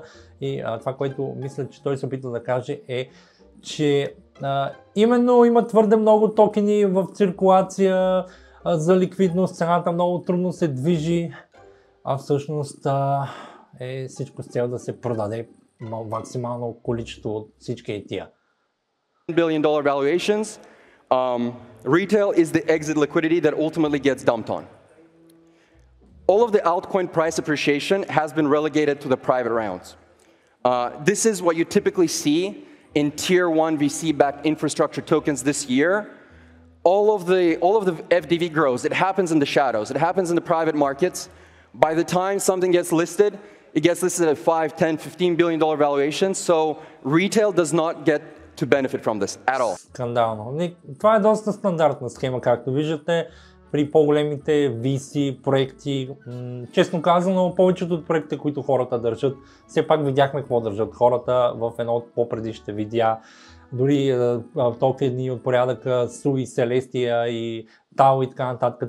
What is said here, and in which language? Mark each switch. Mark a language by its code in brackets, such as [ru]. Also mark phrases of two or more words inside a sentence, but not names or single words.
[bg] И това, което мисля, че той се опитва да каже, е, че именно има твърде много токени в циркулация за ликвидност, цената много трудно се движи, а всъщност е всичко с цел да се продаде максимално количество от всички тия. [en] $1 billion valuations. Retail is the exit liquidity that ultimately gets dumped on. All of the altcoin price appreciation has been relegated to the private rounds. This is what you typically see in Tier 1 VC-backed infrastructure tokens this year. All of the FDV grows. It happens in the shadows. It happens in the private markets. By the time something gets listed, it gets listed at 5, 10, $15 billion valuations. So retail does not get to benefit from this at all. [bg] Скандално. Това е доста стандартна схема, както виждате. При по-големите VC проекти, честно казано, повечето от проектите, които хората държат, все пак видяхме какво държат хората в едно от по-предишните видеа. Дори токени от порядъка Суи, Селестия и Тао и така нататък.